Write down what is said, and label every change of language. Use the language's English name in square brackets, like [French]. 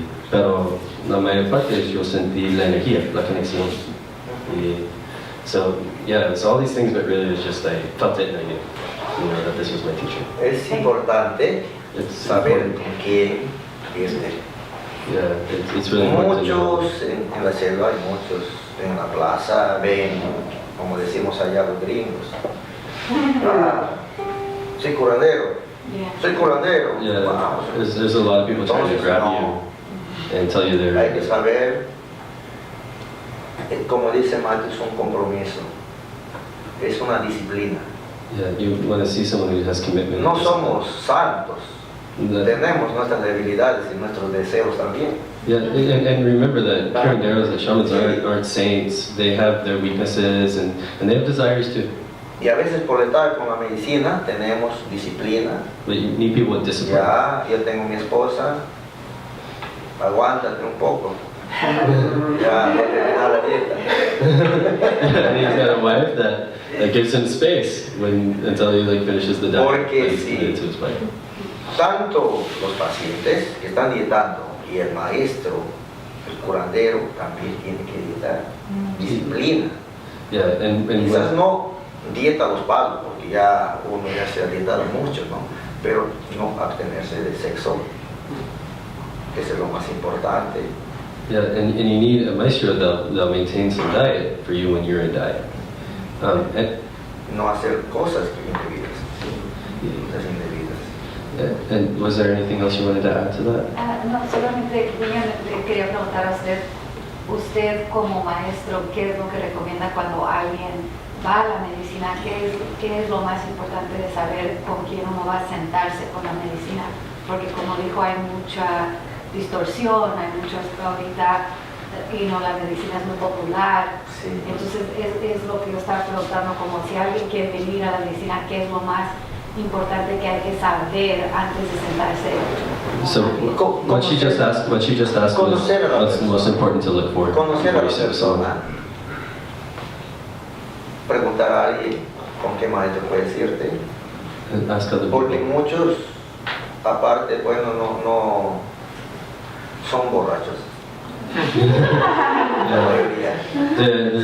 [Spanish] Pero la mayor parte yo sentí la energía, la conexión. [English] So yeah, it's all these things, but really it's just I felt it and I knew, that this was my teacher. [Spanish] Es importante saber con quién irte. [English] Yeah, it's really important to know. [Spanish] Muchos en la selva y muchos en la plaza ven, como decimos allá los gringos, soy curandero, soy curandero. [English] Yeah, wow. There's a lot of people trying to grab you and tell you they're... [Spanish] Hay que saber, como dice Matthew, es un compromiso, es una disciplina. [English] Yeah, you want to see someone who has commitment. [Spanish] No somos santos, tenemos nuestras debilidades y nuestros deseos también. [English] Yeah, and remember that curanderos, the shamans aren't saints. They have their weaknesses and they have desires too. [Spanish] Y a veces por estar con la medicina tenemos disciplina. [English] But you need people with discipline. [Spanish] Ya, yo tengo mi esposa, aguántate un poco. Ya, no te da la dieta. [English] And he's got a wife that gives him space until he finishes the diet. [Spanish] Porque si tanto los pacientes que están dietando y el maestro, el curandero, también tiene que dietar. Disciplina. [English] Yeah, and [Spanish] quizás no dieta a los palos, porque ya uno ya se ha dietado mucho, ¿no? Pero no abstenerse de sexo, que es lo más importante. [English] Yeah, and you need a maestro that'll maintain some diet for you when you're in diet. [Spanish] No hacer cosas indebidas. Cosas indebidas. [English] Yeah. And was there anything else you wanted to add to that? [Spanish] No, solamente le quería preguntar a usted como maestro, ¿qué es lo que recomienda cuando alguien va a la medicina? ¿Qué es lo más importante de saber con quién uno va a sentarse con la medicina porque como dijo, hay mucha distorsión, hay mucho ahorita, la medicina es muy popular, Sí. entonces es lo que yo estaba preguntando, como si alguien quiere venir a la medicina, ¿qué es lo más importante que hay que saber antes de sentarse? [English] So what she just asked was what's the most important to look for [Spanish] Conocer a [English] before you [Spanish] la [English] sit with someone. [Spanish] persona. Preguntar a alguien con qué maestro puede decirte. [English] And ask other [Spanish] Porque [English] people. [Spanish] muchos, aparte, bueno, no son borrachos. La mayoría. [English] There's